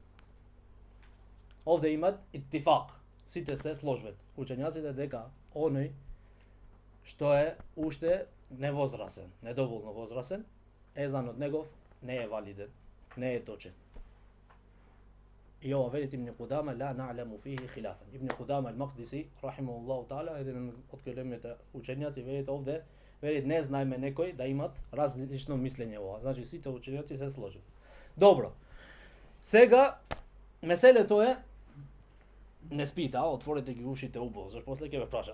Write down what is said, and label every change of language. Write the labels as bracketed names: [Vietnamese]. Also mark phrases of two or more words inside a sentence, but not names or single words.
[Macedonian] Овде имат иттифак. Сите се сложват. Учењаците дека оној што е уште невозрасен, недоволно возрасен, езанот негов не е валиден, не е точен. И ова велит Ибн Кудама, [Arabic] لا نعلم فيه خلافا. ابن قدامة المقدسي، رحمه الله تعالى, [Macedonian] еден од големите учењаци, велит овде, велит не знаеме некој да имат различно мислење ова. Значи сите учењаци се сложат. Добро. Сега меселето е не спите, отворете ги ушите убаво, зашто после ќе ве прашам.